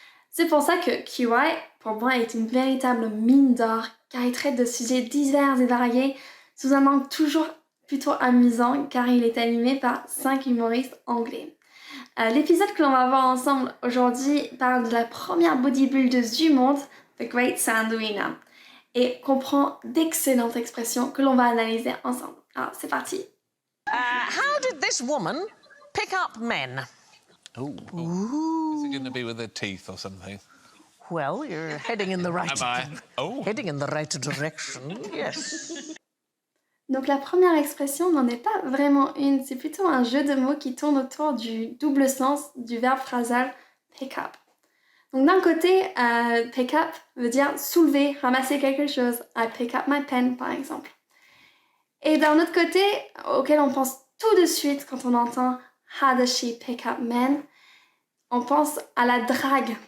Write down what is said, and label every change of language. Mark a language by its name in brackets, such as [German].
[French] C'est pour ça que QI, pour moi, est une véritable mine d'or car il traite de sujets divers et variés sous un angle toujours plutôt amusant car il est animé par 5 humoristes anglais. L'épisode que l'on va voir ensemble aujourd'hui parle de la première bodybuildeuse du monde, The Great Sandrina, et comprend d'excellentes expressions que l'on va analyser ensemble. Alors, c'est parti. [English] How did this woman pick up men? Ooh. Is it going to be with her teeth or something? Well, you're heading in the right. Am I? Oh. Heading in the right direction. Yes. [French] Donc la première expression n'en est pas vraiment une, c'est plutôt un jeu de mots qui tourne autour du double sens du verbe phrasal pick up. Donc d'un côté, pick up veut dire soulever, ramasser quelque chose. [English] I pick up my pen [French] par exemple. Et d'un autre côté, auquel on pense tout de suite quand on entend [English] how does she pick up men, [French] on pense à la drague.